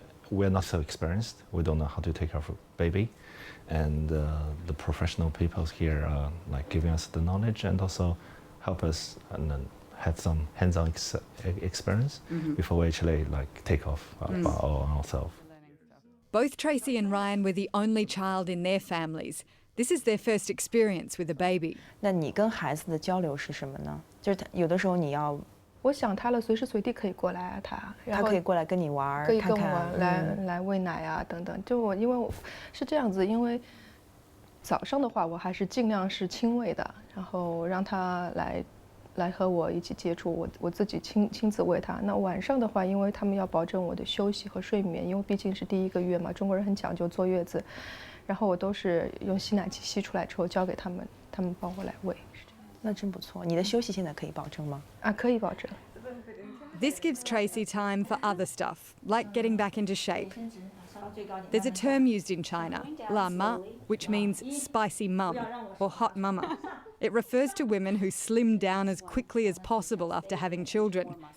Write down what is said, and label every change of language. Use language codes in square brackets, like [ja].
[en] We're not so experienced. We don't know how to take care of a baby. And the professional people here are like giving us the knowledge and also help us and then had some hands-on experience before we actually take off ourselves. Both Tracy and Ryan were the only child in their families. This is their first experience with a baby. [zh] 那你跟孩子的交流是什么呢？就是有的时候你要，我想他了，随时随地可以过来啊，他可以过来跟你玩，可以跟我来喂奶啊等等。因为我是这样子，因为早上的话我还是尽量是亲喂的，然后让他来和我一起接触，我自己亲自喂他。那晚上的话，因为他们要保证我的休息和睡眠，因为毕竟是第1个月嘛，中国人很讲究坐月子，然后我都是用吸奶器吸出来之后交给他们，他们帮我来喂。那真不错。你的休息现在可以保证吗？啊，可以保证。 [en] This gives Tracy time for other stuff, like getting back into shape. There's a term used in China, la ma, which means spicy mum or hot mama. It refers to women who slim down as quickly as possible after having children.